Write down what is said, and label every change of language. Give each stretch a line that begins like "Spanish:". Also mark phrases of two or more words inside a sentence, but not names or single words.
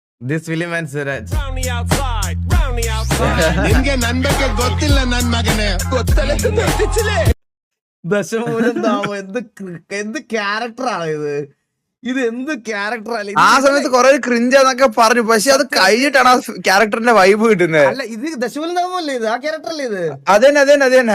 English: This film and Suraj.
Kannada: ನಿನ್ಗೆ ನನ್ ಬಗ್ಗೆ ಗೊತ್ತಿಲ್ಲ ನನ್ ಮಗನೇ
Malayalam: ദശമൂലം താമം എന്ത് ക്യാരക്ടറാണ് ഇത് എന്ത് ക്യാരക്ടറല്ല. ആ സമയത്ത് കൊറേ ക്രിഞ്ചാന്നൊക്കെ പറഞ്ഞു, പക്ഷെ അത് കഴിഞ്ഞിട്ടാണ് ആ ക്യാരക്ടറിന്റെ വൈബ് കിട്ടുന്നത്. അല്ല ഇത് ദശമൂലം താമല്ലേ ഇത്, ആ ക്യാരക്ടറല്ലേ ഇത്? അതന്നെ